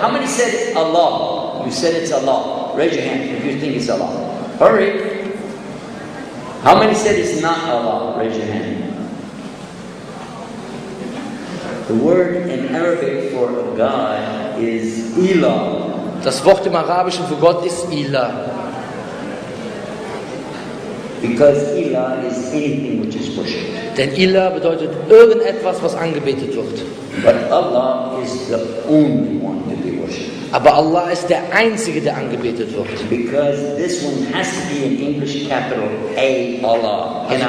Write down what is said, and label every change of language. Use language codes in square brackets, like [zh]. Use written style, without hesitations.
[en] How many said it's Allah? You said it's Allah. Raise your hand if you think it's Allah. Hurry. How many said it's not Allah? Raise your hand. The word in Arabic for God is Ilah. [de] Das Wort im Arabischen für Gott ist Ilah. [en] Because Ilah is anything which is worshipped. [de] Denn Ilah bedeutet irgendetwas, was angebetet wird. [en] But Allah is the only one to be worshipped. [de] Aber Allah ist der Einzige, der angebetet wird. [en] Because this one has to be an English capital A, Allah.